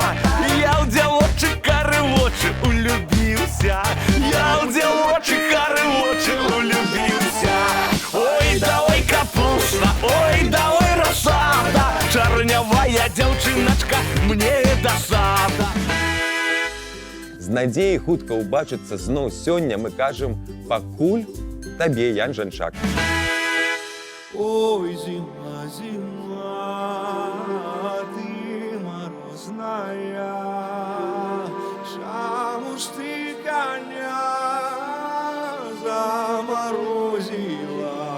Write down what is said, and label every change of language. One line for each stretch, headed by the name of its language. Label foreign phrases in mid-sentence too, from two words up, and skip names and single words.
Russian: Я в девочек короче улюбился. Я в девочек короче улюбился. Ой, давай капуста, ой, давай рассада. Чернявая девчиночка, мне досада.
Belarusian: З надзеяй хутка ўбачыцца зноў сёння мы кажам пакуль табе, Ян Жанчак.
Russian: Ой, зима, зима, ты морозная,
Belarusian: чаму ж
Russian: ты коня заморозила?